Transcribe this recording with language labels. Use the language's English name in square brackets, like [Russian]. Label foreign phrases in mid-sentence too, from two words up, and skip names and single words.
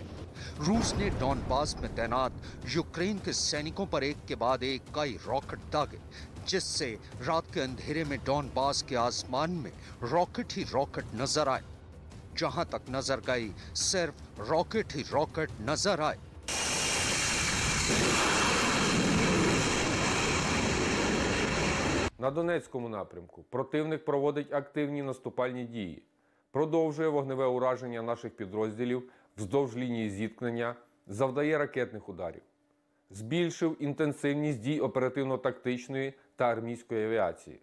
[Hindi] रूस ने डॉनबास में तैनात यूक्रेन के सैनिकों पर एक के बाद एक कई रॉकेट दागे, जिससे रात के अंधेरे में डॉनबास के आसमान में रॉकेट ही रॉकेट नजर आए। जहां तक नजर गई, सिर्फ रॉकेट ही रॉकेट नजर आए। [Ukrainian] На Донецькому напрямку противник проводить активні наступальні дії, продовжує вогневе ураження наших підрозділів вздовж лінії зіткнення, завдає ракетних ударів, збільшив інтенсивність дій оперативно-тактичної та армійської авіації.